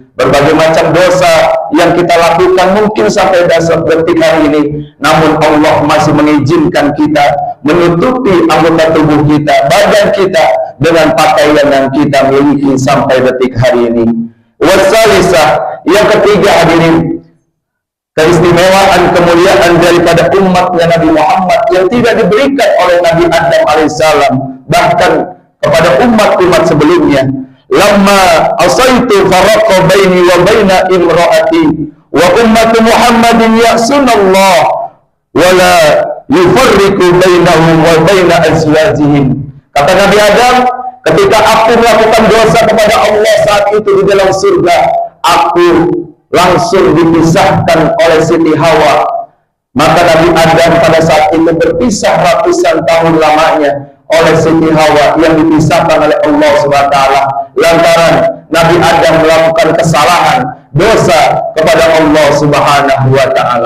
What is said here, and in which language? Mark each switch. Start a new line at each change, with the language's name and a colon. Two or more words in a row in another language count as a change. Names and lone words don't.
Indonesian: Berbagai macam dosa yang kita lakukan mungkin sampai detik hari ini, namun Allah masih mengizinkan kita menutupi anggota tubuh kita, badan kita, dengan pakaian yang kita miliki sampai detik hari ini. Wasalisah, yang ketiga hadirin, keistimewaan, kemuliaan daripada umatnya Nabi Muhammad yang tidak diberikan oleh Nabi Adam alaihissalam, bahkan kepada umat-umat sebelumnya.
Arabic: لما عصيت فرق بيني وبين امرأتي وأمة محمد يعصون الله ولا يفرق بينهم وبين أزواجهم.
Indonesian: Kata Nabi Adam, ketika aku melakukan dosa kepada Allah saat itu di dalam surga, aku langsung dipisahkan oleh Siti Hawa. Maka Nabi Adam pada saat itu berpisah ratusan tahun lamanya oleh Siti Hawa yang dipisahkan oleh Allah SWT, lantaran Nabi Adam melakukan kesalahan, dosa kepada Allah
Arabic: سبحانه وتعالى.